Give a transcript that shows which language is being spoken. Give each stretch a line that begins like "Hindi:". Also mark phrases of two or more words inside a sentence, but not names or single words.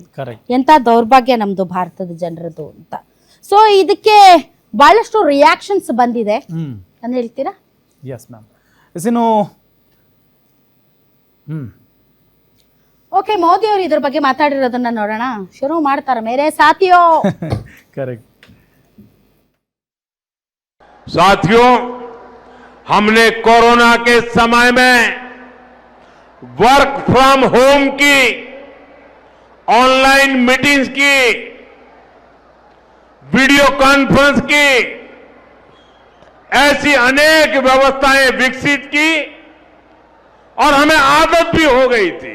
Kannada: ಎಂತ ದೌರ್ಭಾಗ್ಯ ನಮ್ದು ಭಾರತದ ಜನರದು ಅಂತ. ಸೊ ಇದಕ್ಕೆ ಬಹಳಷ್ಟು ರಿಯಾಕ್ಷನ್ಸ್ ಬಂದಿದೆ ಅಂತ ಹೇಳ್ತೀರಾ? ಓಕೆ, ಮೋದಿ ಅವರು ಇದ್ರ ಬಗ್ಗೆ ಮಾತಾಡಿರೋದನ್ನ ನೋಡೋಣ. ಶುರು ಮಾಡ್ತಾರ.
Hindi: मेरे साथियो.
Kannada: ಕರೆಕ್ಟ್.
Hindi: साथियों, हमने कोरोना के समय में
English: work from home
Hindi: की,
English: online meetings
Hindi: की,
English: video conference
Hindi: की, ऐसी अनेक व्यवस्थाएं विकसित की और हमें आदत भी हो गई थी.